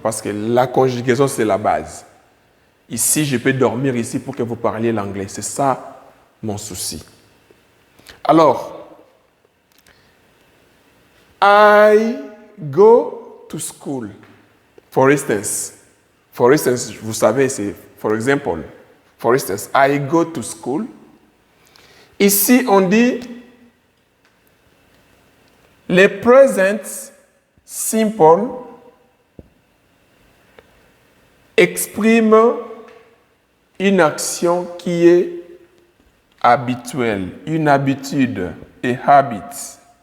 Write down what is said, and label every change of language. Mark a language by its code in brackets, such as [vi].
[fr] Parce que la conjugaison, c'est la base. Ici, je peux dormir ici pour que vous parliez l'anglais. C'est ça mon souci. Alors, [en] I go to school. For instance, [fr] vous savez, c'est [en] for example. For instance, I go to school. [fr] Ici, on dit les present simple expriment une action qui est habituelle, une habitude, et habit.